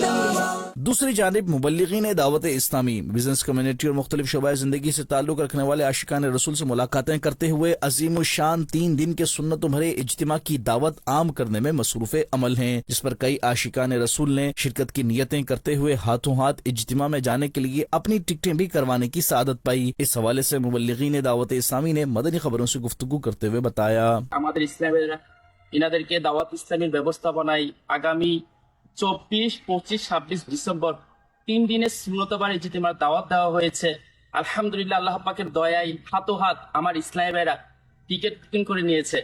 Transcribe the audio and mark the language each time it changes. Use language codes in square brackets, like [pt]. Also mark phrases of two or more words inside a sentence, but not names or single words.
[ur] دوسری جانب مبلغین دعوت اسلامی, بزنس کمیونٹی اور مختلف شعبۂ زندگی سے تعلق رکھنے والے عاشقان رسول سے ملاقاتیں کرتے ہوئے عظیم الشان 3 دن کے سنت و بھرے اجتماع کی دعوت عام کرنے میں مصروف عمل ہیں, جس پر کئی عاشقان رسول نے شرکت کی نیتیں کرتے ہوئے ہاتھوں ہاتھ اجتماع میں جانے کے لیے اپنی ٹکٹیں بھی کروانے کی سعادت پائی. اس حوالے سے مبلغین دعوت اسلامی نے مدنی خبروں سے گفتگو کرتے ہوئے بتایا, [bn] আমাদের ইসলামের ইনাদেরকে দাওয়াত ইসলামের ব্যবস্থাপনায় আগামী 24, 25, 26 ডিসেম্বর 3 দিনের সুন্নতবার ইজতিমার দাওয়াত দেওয়া হয়েছে. আলহামদুলিল্লাহ আল্লাহ পাকের দয়ায় হাতোহাত আমার ইসলামী ভাইরা টিকিট বুকিং করে নিয়েছে.